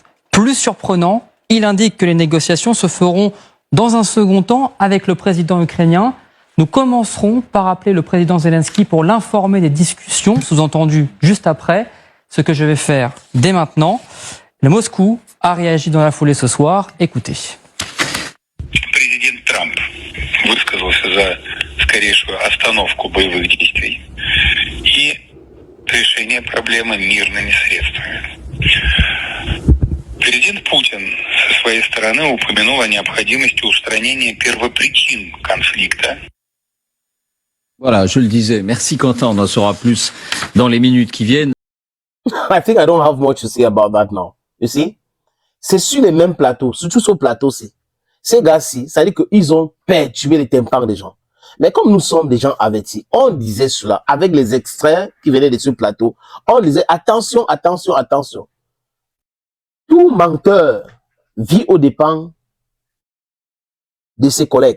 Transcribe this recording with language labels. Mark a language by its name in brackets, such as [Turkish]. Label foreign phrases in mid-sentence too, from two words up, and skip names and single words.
[French] Plus surprenant, il indique que les négociations se feront dans un second temps avec le président ukrainien. Nous commencerons par appeler le président Zelensky pour l'informer des discussions, sous-entendu juste après, ce que je vais faire dès maintenant. Le Moscou a réagi dans la foulée ce soir. Écoutez. [Russian] Президент Трамп высказался за скорейшую остановку боевых действий и решение проблемы мирными средствами. Президент Путин со своей стороны упомянул о необходимости устранения первопричин конфликта. [French] Voilà, je le disais. Merci Quentin, on en saura plus dans les minutes qui viennent. [English] I think I don't have much to say about that now. You see? [French] C'est sur les mêmes plateaux, surtout sur le plateau-ci. Ces gars-ci, ça dit qu'ils ont perturbé les tympans des gens. Mais comme nous sommes des gens avertis, on disait cela avec les extraits qui venaient de ce plateau. On disait attention, attention, attention. Tout menteur vit aux dépens de ses collègues.